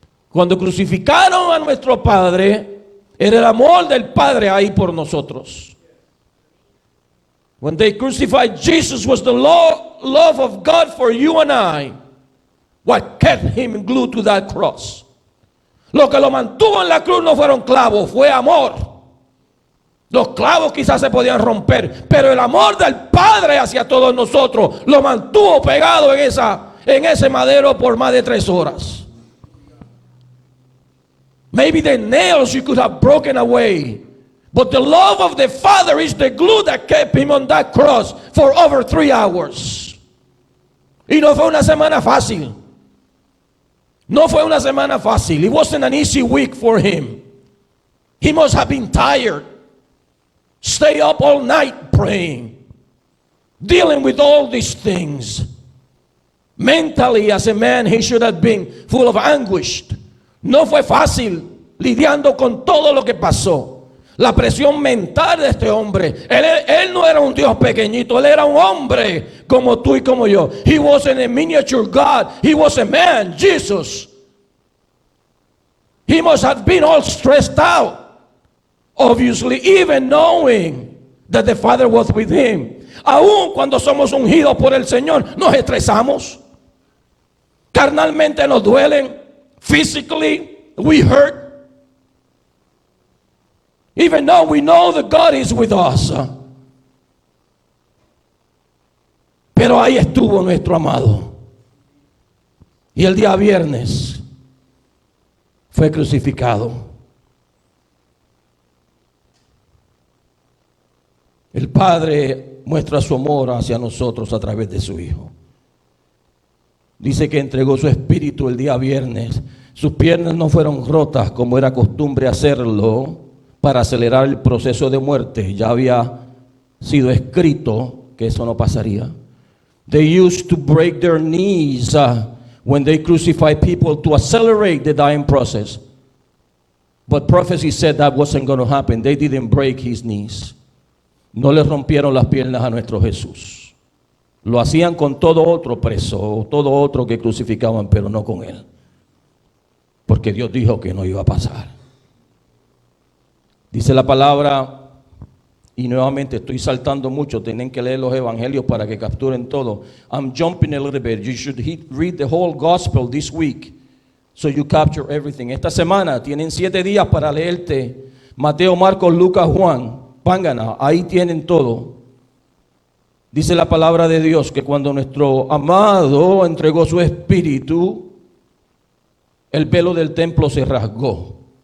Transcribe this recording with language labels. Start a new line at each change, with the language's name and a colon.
Spanish: Cuando crucificaron a nuestro Padre, era el amor del Padre ahí por nosotros.
English: When they crucified Jesus was the love of God for you and I. What kept him glued to that cross.
Spanish: Lo que lo mantuvo en la cruz no fueron clavos, fue amor. Los clavos quizás se podían romper, pero el amor del Padre hacia todos nosotros lo mantuvo pegado en ese madero por más de 3 horas.
English: Maybe the nails you could have broken away, but the love of the Father is the glue that kept him on that cross for over 3 hours.
Spanish: Y no fue una semana fácil. No fue una semana fácil.
English: It wasn't an easy week for him. He must have been tired. Stay up all night praying, dealing with all these things. Mentally, as a man, he should have been full of anguish.
Spanish: No fue fácil lidiando con todo lo que pasó. La presión mental de este hombre. Él no era un Dios pequeñito. Él era un hombre como tú y como yo.
English: He wasn't a miniature God. He was a man, Jesus. He must have been all stressed out. Obviously, even knowing that the Father was with him.
Spanish: Aún cuando somos ungidos por el Señor, nos estresamos. Carnalmente nos duelen.
English: Physically, we hurt. Even though we know that God is with us.
Spanish: Pero ahí estuvo nuestro amado. Y el día viernes fue crucificado. El Padre muestra su amor hacia nosotros a través de su Hijo. Dice que entregó su espíritu el día viernes. Sus piernas no fueron rotas como era costumbre hacerlo para acelerar el proceso de muerte. Ya había sido escrito que eso no pasaría.
English: They used to break their knees when they crucify people to accelerate the dying process. But prophecy said that wasn't going to happen. They didn't break his knees.
Spanish: No le rompieron las piernas a nuestro Jesús. Lo hacían con todo otro preso, o todo otro que crucificaban, pero no con él. Porque Dios dijo que no iba a pasar. Dice la palabra, y nuevamente estoy saltando mucho, tienen que leer los evangelios para que capturen todo.
English: I'm jumping a little bit. You should read the whole gospel this week, so you capture everything.
Spanish: Esta semana tienen 7 días para leerte Mateo, Marcos, Lucas, Juan. Pángana, ahí tienen todo. Dice la palabra de Dios que cuando nuestro amado entregó su espíritu, el velo del templo se rasgó.